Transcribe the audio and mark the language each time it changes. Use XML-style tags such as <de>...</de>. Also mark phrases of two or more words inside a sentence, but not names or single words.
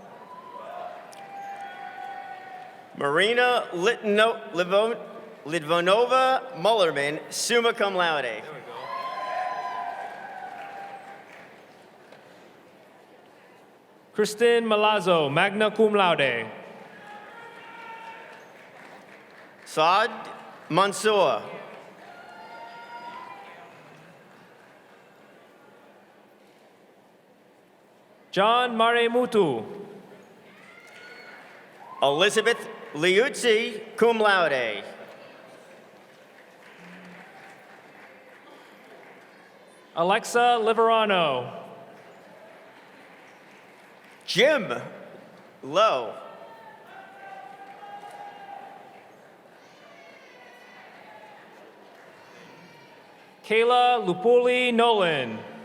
<en>Marina Litvonova Mullerman,</en> <la>summa cum laude.</la> <en>Kristen Malazzo,</en> <la>magna cum laude.</la> <en>Saad Mansour. John Maremutu. Elizabeth Liuzzi,</en> <la>cum laude.</la> <en>Alexa Liverano. Jim Lowe. Kayla Lupuli Nolan.</en>